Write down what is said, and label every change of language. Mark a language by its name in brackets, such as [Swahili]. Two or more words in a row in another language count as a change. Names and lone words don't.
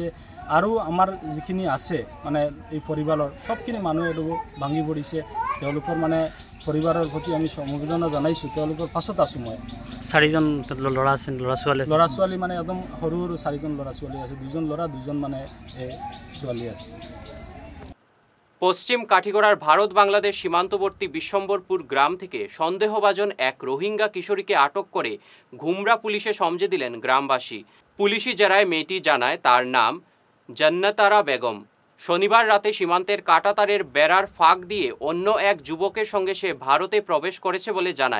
[Assamese] আৰু আমাৰ যিখিনি আছে মানে এই পৰিবাৰৰ সবখিনি মানুহে ভাঙি পৰিছে। তেওঁলোকৰ মানে পৰিবাৰৰ প্ৰতি আমি সমবেদনা জনাইছোঁ, তেওঁলোকৰ পাছত আছোঁ মই। 4জন ল'ৰা আছে, ল'ৰা ছোৱালী মানে একদম সৰু সৰু 4জন ল'ৰা ছোৱালী আছে, 2জন ল'ৰা 2জন মানে ছোৱালী আছে। [Bangla] পশ্চিম কাঠিগড়ার ভারত বাংলাদেশ সীমান্তবর্তী বিশ্বম্বরপুর গ্রাম থেকে সন্দেহভাজন এক রোহিঙ্গা কিশোরীকে আটক করে ঘুমরা পুলিশে সমঝে দিলেন গ্রামবাসী। পুলিশি জেরায় মেয়েটি জানায় তার নাম জান্নাতারা বেগম। শনিবার রাতে সীমান্তের কাঁটাতারের বেড়ার ফাঁক দিয়ে অন্য এক যুবকের সঙ্গে সে ভারতে প্রবেশ করেছে বলে জানায়।